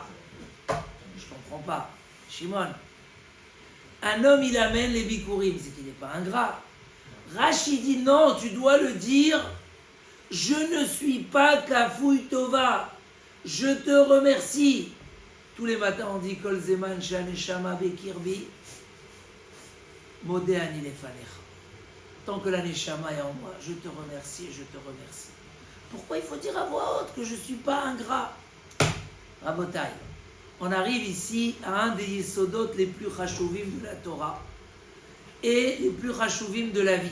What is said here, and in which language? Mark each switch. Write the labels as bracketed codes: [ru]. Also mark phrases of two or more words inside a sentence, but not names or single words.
[fr] Je comprends pas. Shimon. Un homme, il amène les bikurim, c'est qu'il n'est pas ingrat. Rashi dit non, tu dois le dire. Je ne suis pas [he] כפוי טובה. [fr] Je te remercie. Tous les matins, on dit [he] כל זמן שהנשמה בקרבי. מודה אני לפניך. [fr] Tant que la neshama est en moi, je te remercie et je te remercie. Pourquoi il faut dire à voix haute que je ne suis pas ingrat? Rabotai, on arrive ici à un des yesodot les plus chashuvim de la Torah et les plus chashuvim de la vie.